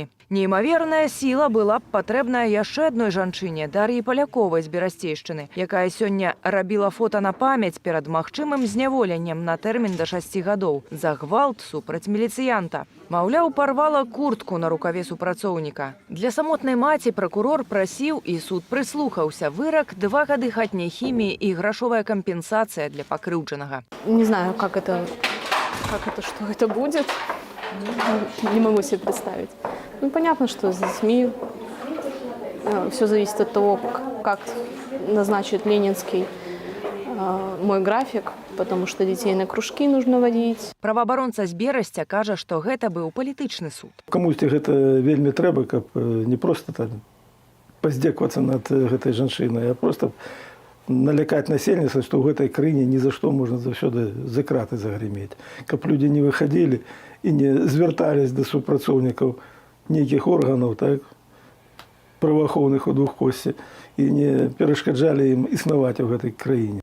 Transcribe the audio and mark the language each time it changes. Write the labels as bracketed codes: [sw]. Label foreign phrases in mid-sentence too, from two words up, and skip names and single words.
[be] Неймаверная сіла была б патрэбная яшчэ адной жанчыне, Дар'і Паляковай з Берасцейшчыны, якая сёння рабіла фота на памяць перад магчымым зняволеннем на тэрмін да 6 гадоў за гвалт супраць міліцыянта. Маўляў, парвала куртку на рукаве супрацоўніка. Для самотнай маці пракурор прасіў і суд прыслухаўся. Вырак 2 гады хатняй хіміі і грашовая кампенсацыя для пакрыўджанага. [ru] Не знаю, как это, что это будет. Не могу себе представить. Ну, понятно, что с детьми все зависит от того, как назначит Ленинский мой график, потому что детей на кружки нужно водить. [be] Праваабаронца з Берасця кажа, што гэта быў палітычны суд. Камусьці гэта вельмі трэба, каб не проста там паздзекавацца над гэтай жанчынай, а просто налякаць насельніцтва, што ў гэтай краіне ні за што можна заўсёды за краты загрымець. Каб людзі не выхадзілі і не звяртались да супрацоўнікаў нейкіх органаў, так, праваахоўных у двухкосці, і не перашкаджалі ім існаваць у гэтай краіне.